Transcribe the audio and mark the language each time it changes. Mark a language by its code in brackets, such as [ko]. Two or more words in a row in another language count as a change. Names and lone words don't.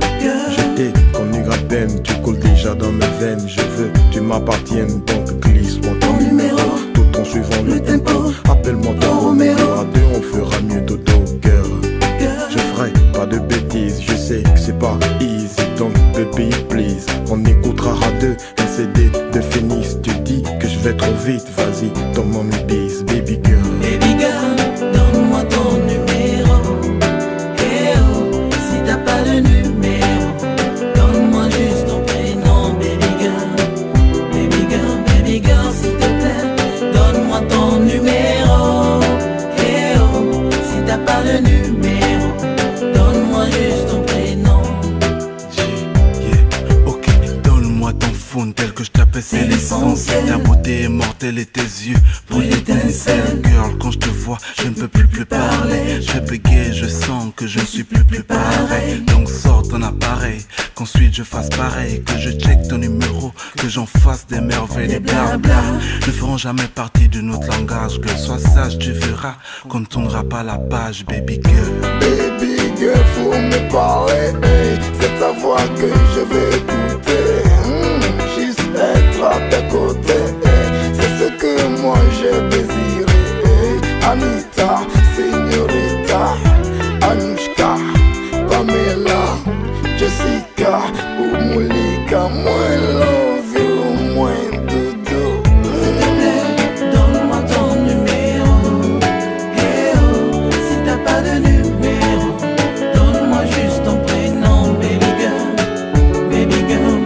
[fr] Je t'ai connu à peine, tu coules déjà dans mes veines. Je veux que tu m'appartiennes donc glisse-moi ton numéro tout en suivant le tempo. Appelle-moi ton Romero, à deux on fera mieux dodo girl. Je ferai pas de bêtises, je sais que c'est pas easy donc [en] baby please. [fr] On écoutera à deux un CD de Phoenix. Tu dis que je vais trop vite, vas-y donne-moi mes bis [en] baby girl. Baby girl, [fr] donne-moi ton numéro. Eh oh, si t'as pas de numéro, donne-moi juste ton prénom. [en] Baby girl, baby girl, baby girl, [fr] s'il te plaît, donne-moi ton numéro. Eh oh, si t'as pas de numéro, donne-moi juste ton prénom. Yeah, ok, donne-moi ton phone tel que je t'appelle, c'est l'essentiel. Ta beauté est mortelle et tes yeux pour l'étincelle. Girl, quand je te vois, je ne peux plus parler. Je bégaye, je sens que je ne suis plus pareil. Donc sors ton appareil, qu'ensuite je fasse pareil. Que je check ton numéro, que j'en fasse des merveilles, des blabla. Ne feront jamais partie de notre langage. Que sois sage, tu verras qu'on ne tournera pas la page, [en] baby girl. Baby girl, [fr] faut me parler, hey. C'est ta voix que je veux écouter. Juste être à tes côtés, hey. C'est ce que moi j'ai désiré, hey. Anita, Señorita, Anushka, Pamela, Jessica ou Moulika, moi [en] love you, [fr] moi doudou. S'il te plaît, donne-moi ton numéro. Eh oh, si t'as pas de numéro, donne-moi juste ton prénom. [en] Baby girl, baby girl,